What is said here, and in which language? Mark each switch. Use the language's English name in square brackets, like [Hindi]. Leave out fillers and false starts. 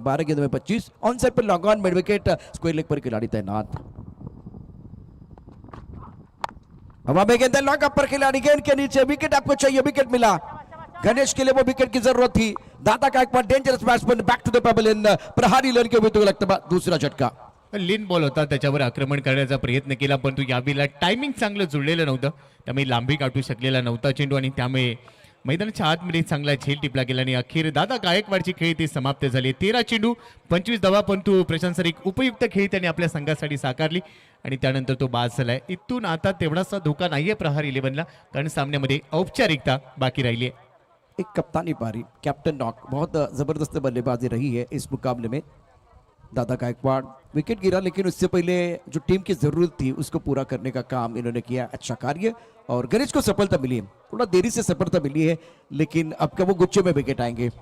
[Hindi] 12 गेंदों में 25, on side पर long on, mid wicket, square leg पर खिलाड़ी तैनात। हवा में गेंद, लॉन्ग अप पर खिलाड़ी, गेंद के नीचे, विकेट आपको चाहिए, विकेट मिला। गणेश के लिए वो विकेट की जरूरत थी। दादा Gaekwad dangerous batsman, [English] Back to the pavilion. [Hindi] प्रहारी लड़के हुए तो लगता दूसरा झटका। [Marathi] लेन बॉल होता, त्याच्यावर आक्रमण करण्याचा प्रयत्न केला, परंतु यावेळेला टायमिंग चांगलं जुळलेलं नव्हतं, त्यामुळे लांबी काढू शकलेला नव्हता चेंडू आणि त्यामुळे मैदानाच्या आतमध्ये चांगला झेल टिपला गेला आणि अखेर दादा गायकवाडची खेळी ती समाप्त झाली. 13 चेंडू 25 धावा, परंतु प्रशांत सर एक उपयुक्त खेळी त्यांनी आपल्या संघासाठी साकारली आणि त्यानंतर तो बाद झालाय. इथून आता तेवढासा धोका नाहीये प्रहार 11ला, कारण सामन्यामध्ये औपचारिकता बाकी राहिली आहे. [Hindi] एक कप्तानी पारी, कैप्टन नॉक, बहुत जबरदस्त बल्लेबाजी रही है इस मुकाबले में। दादा गायकवाड़ विकेट गिरा, लेकिन उससे पहले जो टीम की जरूरत थी उसको पूरा करने का काम इन्होंने किया। अच्छा कार्य, और गणेश को सफलता मिली है, थोड़ा देरी से सफलता मिली है, लेकिन अब क्या वो गुच्छे में विकेट आएंगे।